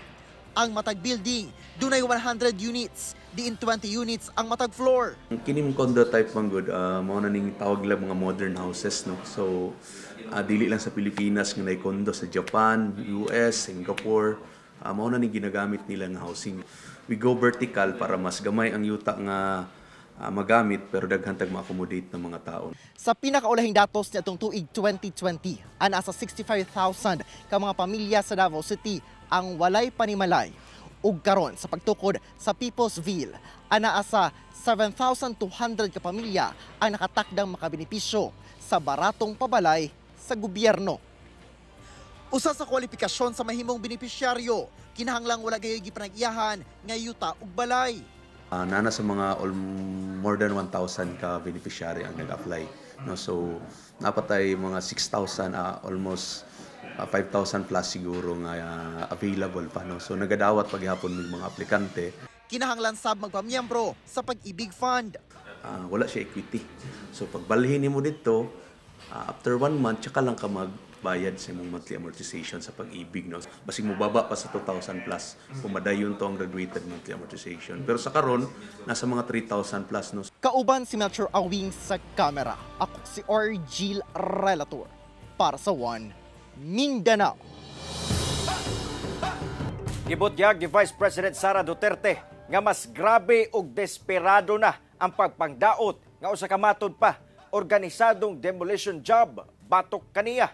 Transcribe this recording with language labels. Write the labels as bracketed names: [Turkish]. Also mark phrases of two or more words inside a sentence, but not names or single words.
[Cebuano] Ang matag building dunay 100 units, diin 20 units ang matag floor. Kining [English] condo type [Cebuano] man good, mao na ning tawag lang mga [English] modern houses [Cebuano] no. So dili lang sa Pilipinas nga nay condo sa Japan, US, Singapore, mao na ning ginagamit nila nga housing. [English] We go vertical [Cebuano] para mas gamay ang yuta nga magamit pero daghan tag ma-accommodate ng mga tao. Sa pinakaulahing datos niadtong tuig 2020, ana sa 65,000 ka mga pamilya sa Davao City ang walay panimalay. Ug karon sa pagtukod sa Peoplesville, ana sa 7,200 ka pamilya ang nakatakdang makabenepisyo sa baratong pabalay sa gobyerno. Usa sa kwalifikasyon sa mahimong benepisyaryo, kinahanglang wala gayoy gipanag-iyahan nga yuta ug balay. Nana sa mga [English] more than [Cebuano] 1,000 ka beneficiary ang nag-apply. No? So, napatay mga 6,000, almost 5,000 plus siguro nga available pa. No? So, nagadawat paghihapon ng mga aplikante. Kinahanglan sab magpamiyembro sa Pag-ibig Fund. Wala siya equity. So, pagbalhin mo dito, after 1 month, tsaka lang ka magbayad sa mong [English] monthly amortization [Cebuano] sa Pag-ibig. No? Basig mo baba pa sa 2,000 plus. Pumadayon to ang [English] graduated monthly amortization. [Cebuano] Pero sa karon, nasa mga 3,000 plus. No? Kauban si Melchor Awing sa kamera. Ako si Argil Relator para sa One Mindanao. Gibutyag ni Vice President Sara Duterte nga mas grabe ug desperado na ang pagpangdaot nga usa ka matod pa organisadong [English] demolition job [Cebuano] batok kaniya.